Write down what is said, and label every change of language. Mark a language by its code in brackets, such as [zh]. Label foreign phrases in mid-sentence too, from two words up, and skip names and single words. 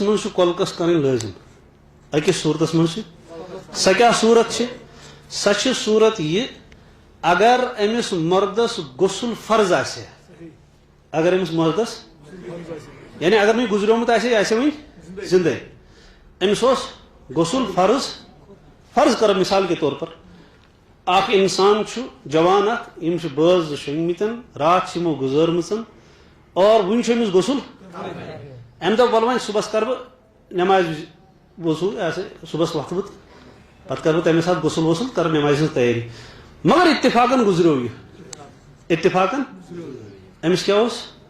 [ks] منٛز چھُ کۄلکس کرٕنۍ لٲزِم أکِس صوٗرتس منٛز چھِ سۄ کیٛاہ صوٗرت چھِ سۄ چھِ صوٗرت یہِ اگر أمِس مردس غسل فرض آسہِ اگر أمِس مردس یعنی اگر نہٕ یہِ گُزریومُت آسہِ یہِ آسہِ وۄنۍ زندے أمِس اوس غسل فرض کرو مِثال [ur] کے طور پر [ks] اکھ انسان چھُ جوان اکھ یِم چھِ بٲژ 2 شۄنٛگمٕتۍ راتھ چھِ یِمو گُزٲرمٕژ اور وُنہِ چھُ أمِس غسل امہِ دۄہ وَلہٕ وۄنۍ صُبحس کرٕ بہٕ نٮ۪مازِ وِزِ وضوٗ صُبحس وۄتھٕ بہٕ پتہٕ کرٕ بہٕ تمے ساتہٕ غسل وسل کرٕ نٮ۪مازِ ہٕنٛز تیٲری مگر اتفاقن گُزریو یہِ اتفاقن أمِس کیٛاہ اوس